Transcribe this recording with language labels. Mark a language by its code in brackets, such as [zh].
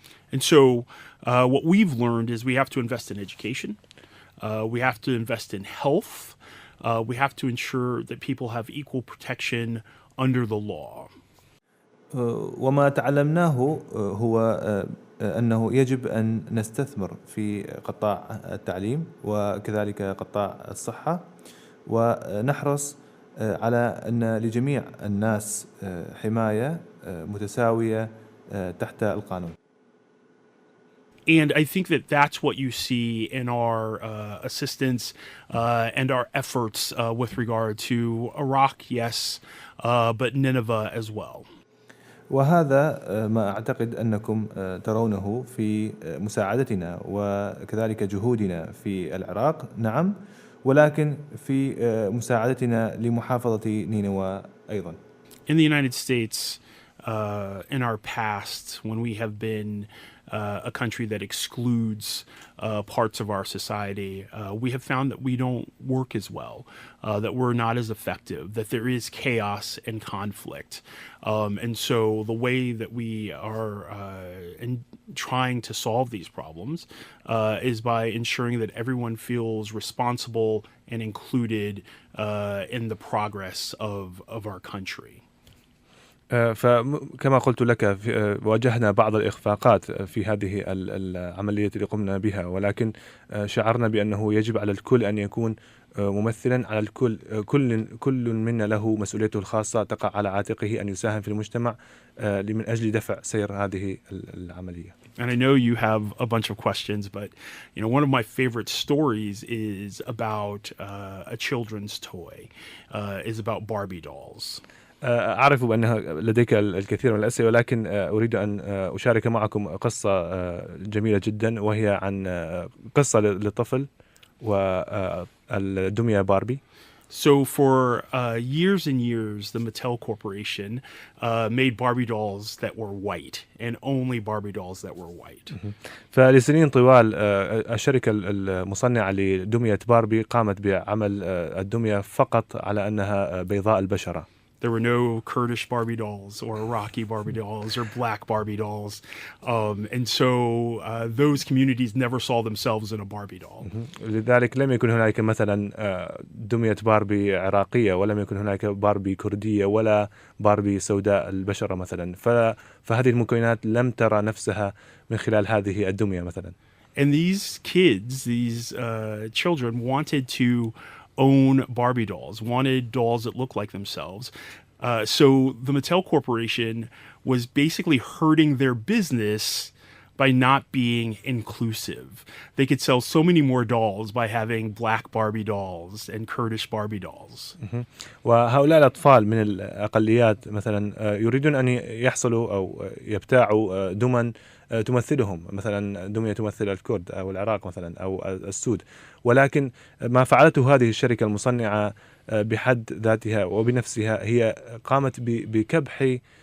[en] And so what we've learned is we have to invest in education, we have to invest in health, we have to ensure that people have equal protection under the law. [ar] وما تعلمناه هو أنه يجب أن نستثمر في قطاع التعليم وكذلك قطاع الصحة، ونحرص على أن لجميع الناس حماية متساوية تحت القانون. [en] And I think that that's what you see in our assistance and our efforts with regard to Iraq, yes, but Nineveh as well. [ar] وهذا ما أعتقد أنكم ترونه في مساعدتنا وكذلك جهودنا في العراق، نعم، ولكن في مساعدتنا لمحافظة نينوى أيضا. [en] In the United States, in our past, when we have been a country that excludes parts of our society, we have found that we don't work as well, that we're not as effective, that there is chaos and conflict. And so the way that we are trying to solve these problems is by ensuring that everyone feels responsible and included in the progress of our country. [ar] فكما قلت لك واجهنا بعض الإخفاقات في هذه العملية اللي قمنا بها، ولكن شعرنا بأنه يجب على الكل أن يكون ممثلا على الكل. كل منا له مسؤوليته الخاصة تقع على عاتقه أن يساهم في المجتمع من أجل دفع سير هذه العملية. [en] And I know you have a bunch of questions, but one of my favorite stories is about a children's toy, is about Barbie dolls. [ar] أعرف بأن لديك الكثير من الأسئلة، ولكن أريد أن أشارك معكم قصة جميلة جدا، وهي عن قصة للطفل والدمية باربي. [en] So for years and years, the Mattel Corporation made Barbie dolls that were white, and only Barbie dolls that were white. [ar] فلسنين طوال الشركة المصنعة لدمية باربي قامت بعمل الدمية فقط على أنها بيضاء البشرة. [en] There were no Kurdish Barbie dolls or Iraqi Barbie dolls or black Barbie dolls. And so those communities never saw themselves in a Barbie doll. [ar] لذلك لم يكن هناك مثلا دمية باربي عراقية، ولم يكن هناك باربي كردية، ولا باربي سوداء البشرة مثلا. فهذه المكونات لم ترى نفسها من خلال هذه الدمية مثلا. [en] And these kids, these children wanted to own Barbie dolls, wanted dolls that looked like themselves. So the Mattel Corporation was basically hurting their business by not being inclusive. They could sell so many more dolls by having black Barbie dolls and Kurdish Barbie dolls. [ar] وهؤلاء الأطفال من الأقليات مثلا يريدون أن يحصلوا أو يبتاعوا دمى تمثلهم، مثلا دمية تمثل الكرد أو العراق مثلا أو السود، ولكن ما فعلته هذه الشركة المصنعة بحد ذاتها وبنفسها هي قامت بكبح